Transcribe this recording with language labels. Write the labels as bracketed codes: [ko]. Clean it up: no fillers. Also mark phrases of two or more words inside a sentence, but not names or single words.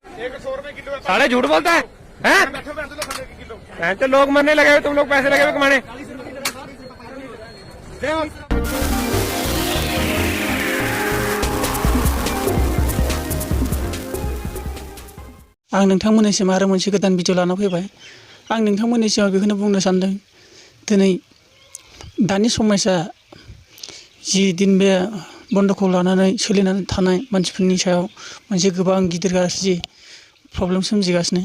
[hi] साले झूठ बोलता है हैं? तो लोग मरने लगे हुए, तुम लोग पैसे लगे हुए कमाने। [brx] आं नोंथांमोननिसिम आरो मोनसे गोदान भिडिअ लाना फैबाय। आं नोंथांमोननिसिम बेखौनो बुंनो सानदों, दिनै दानि समस्या जि दिन बे बन्द'खौ लानानै सोलिनानै थानाय मानसिफोरनि सायाव मोनसे गोबां गिदिर गाज्रि प्रब्लेम सोमजिगासिनो।